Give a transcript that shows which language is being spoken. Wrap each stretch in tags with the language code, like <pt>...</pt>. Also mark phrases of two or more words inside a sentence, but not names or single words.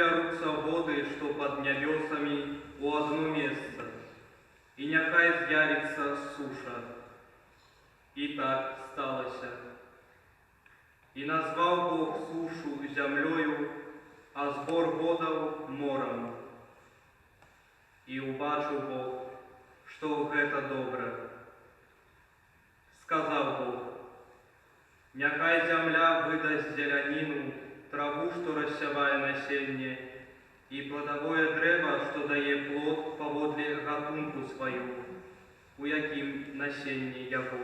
<ru>зберутся воды, что под небесами, у одно место, и нехай з'явится суша». И так сталося. И назвал Бог сушу землею,</ru> <be>а збор водаў морам. І убачыў Бог, што гэта добра. Сказаў Бог: няхай зямля выдасць зеляніну, траву, што рассявае насенне, і пладавое дрэва, што дае плод паводле гатунку сваю, у якім насенне яго.</be>